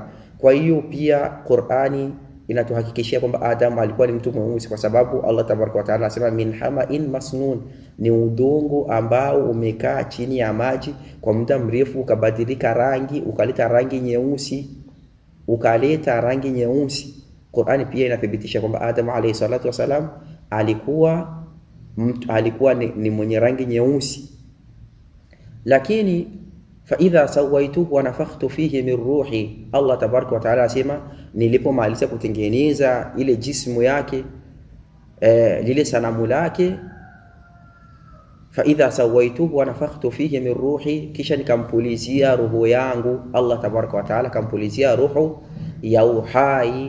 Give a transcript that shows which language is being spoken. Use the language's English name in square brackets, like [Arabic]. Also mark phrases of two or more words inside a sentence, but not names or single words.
[Swahili] Kwa hiyo pia Qur'ani inatuhakikishia kwamba Adam alikuwa ni mtu mweusi, kwa sababu [Arabic] الله تبارك وتعالى [Swahili] anasema [Arabic] من حمإ مسنون, [Swahili] ni udongo ambao umekaa chini ya maji kwa muda mrefu ukabadilika rangi, ukaleta rangi nyeusi. Qur'ani pia inathibitisha kwamba Adam [Arabic] عليه الصلاة والسلام [Swahili] alikuwa ni mwenye rangi nyeusi. Lakini [Arabic] فإذا سويته ونفخت فيه من روحي, الله تبارك وتعالى [Swahili] asema nilipomaliza kutengeneza ile jismu yake, lile sanamu lake. [Arabic] فإذا سويته ونفخت فيه من روحي, [Swahili] kisha nikampulizia roho yangu. [Arabic] الله تبارك وتعالى [Swahili] kampulizia roho ya uhai.